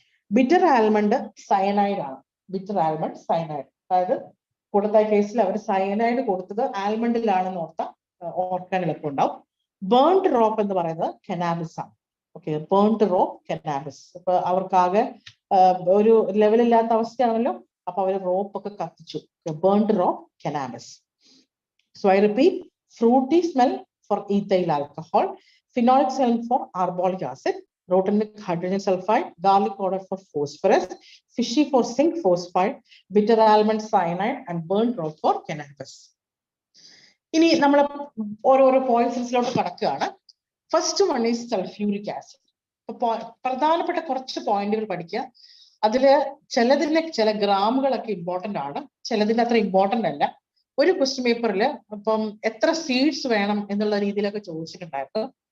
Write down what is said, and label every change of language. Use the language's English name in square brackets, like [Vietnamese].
[Malayalam] Bitter almond cyanide ആണ്. Bitter almond cyanide, അതായത് കൂടത്തായി കേസിൽ അവർ സയനൈഡ് കൊടുത്തത് ആൽമണ്ടിലാണെന്ന് ഓർക്കാൻ എളുപ്പമുണ്ടാവും. ബേൺഡ് റോപ്പ് എന്ന് പറയുന്നത് കനാബിസ് ആണ്. Okay, burned rope cannabis. അപ്പൊ അവർക്കാകെ ഒരു ലെവലില്ലാത്ത അവസ്ഥയാണല്ലോ, അപ്പൊ അവര് റോപ്പ് ഒക്കെ കത്തിച്ചു. Burned rope cannabis. [English] So I repeat, fruity smell for ethyl alcohol, phenolic smell for carbolic acid, rotanic hydrogen sulfide, garlic powder for phosphorus, fishy for zinc phosphide, bitter almond cyanide and burnt rock for cannabis. [Malayalam] ഇനി നമ്മൾ ഓരോരോ പോയിന്റ്സിലോട്ട് കടക്കുകയാണ്. [English] First one is sulphuric acid. [Malayalam] പ്രധാനപ്പെട്ട കുറച്ച് പോയിന്റുകൾ പഠിക്കുക. അതില് ചില ഗ്രാമുകളൊക്കെ ഇമ്പോർട്ടന്റ് ആണ്, ചിലതിന് അത്ര ഇമ്പോർട്ടന്റ് അല്ല. ഒരു ക്വസ്റ്റ്യൻ പേപ്പറിൽ ഇപ്പം എത്ര സീഡ്സ് വേണം എന്നുള്ള രീതിയിലൊക്കെ ചോദിച്ചിട്ടുണ്ടായിരുന്നു.